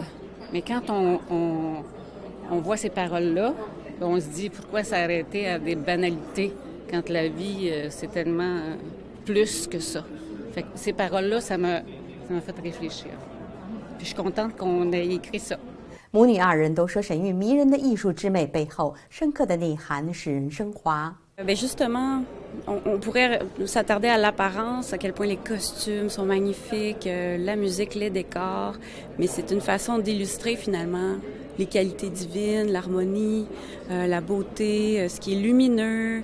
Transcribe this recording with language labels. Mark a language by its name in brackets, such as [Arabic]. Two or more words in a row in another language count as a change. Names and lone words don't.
[French] Mais quand on voit ces paroles-là, on se dit pourquoi s'arrêter à des banalités quand la vie, c'est tellement plus que ça. Fait que ces paroles-là, ça m'a fait réfléchir. Puis je suis contente qu'on ait écrit ça. [Chinese] 母女2人都说神韵迷人的艺术之美背后深刻的内涵使人升华。 [French] Bien justement, on pourrait s'attarder à l'apparence, à quel point les costumes sont magnifiques, la musique, les décors, mais c'est une façon d'illustrer finalement les qualités divines, l'harmonie, la beauté, ce qui est lumineux.